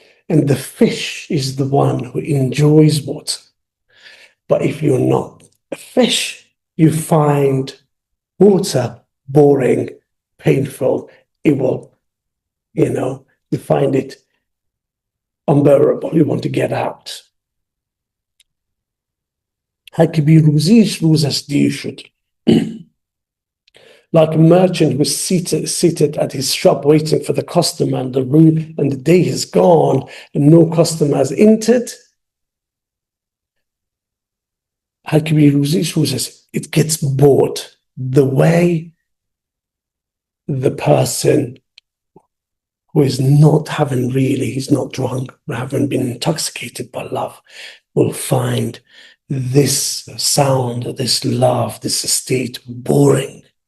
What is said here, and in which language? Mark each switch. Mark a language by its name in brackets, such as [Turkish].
[English] And the fish is the one who enjoys water. But if you're not a fish, you find water boring, painful, it will, you find it unbearable. You want to get out. [Persian] هر که بی روزیش روزش دیر شد. [English] Like a merchant who's seated at his shop waiting for the customer, and the day has gone and no customer has entered. It gets bored. The way the person who is not he's not drunk, haven't been intoxicated by love, will find this sound, this love, this state boring.